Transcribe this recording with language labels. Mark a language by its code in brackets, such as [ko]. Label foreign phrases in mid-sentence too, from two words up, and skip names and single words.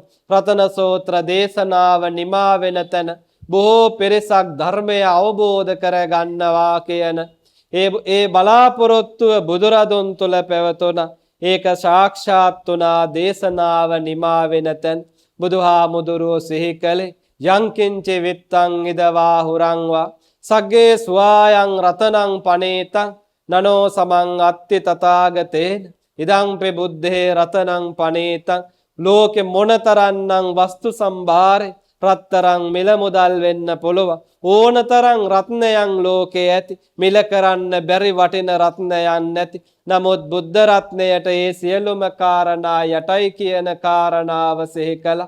[si] රතන සූත්‍ර දේශනාව නිමා වෙන තැන බොහෝ පිරිසක් ධර්මය අවබෝධ කරගන්නවා කියන ඒ බලාපොරොත්තුව බුදුරදුන් තුල පැවතුණා. ඒක සාක්ෂාත් වුණා. දේශනාව නිමා වෙන තැන බුදුහාමුදුරුවෝ සිහි කළේ [pi] යංකින්ච විත්තං ඉදවා හුරංවා සග්ගේ ස්වායං රතනං පනේතං නනෝ සමං අත්ති තථාගතේන ඉදං ප්‍රබුද්ධේ රතනං පනේතං. [si] ලෝකෙ මොනතරන්නම් වස්තු සම්භාරේ රත්තරන් මිල මුදල් වෙන්න පුළුවන්. ඕනතරම් රත්නයන් ලෝකේ ඇති. මිල කරන්න බැරි වටින රත්නයන් නැති. නමුත් බුද්ධ රත්නයට ඒ සියලුම කාරණා යටයි කියන කාරණාව සිහි කළා.